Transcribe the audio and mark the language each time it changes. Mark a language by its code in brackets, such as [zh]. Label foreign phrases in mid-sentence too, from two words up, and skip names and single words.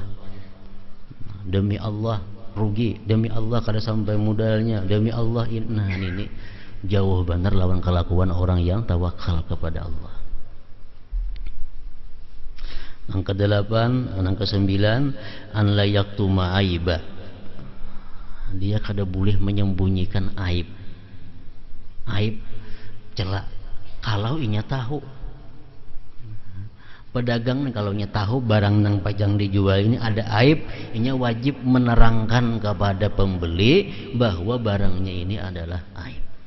[bjn] Demi Allah rugi, demi Allah kada sampai modalnya, demi Allah ini. Nah, ini jauh benar lawan kelakuan orang yang tawakal kepada Allah. [id] Yang kedelapan, yang kesembilan, [ar] an la yaktuma aiba. [bjn] Dia kada boleh menyembunyikan aib. Aib, celak. Kalau inya tahu, pedagang nih kalau inya tahu barang nang pajang dijual ini ada aib, inya wajib menerangkan kepada pembeli bahwa barangnya ini adalah aib.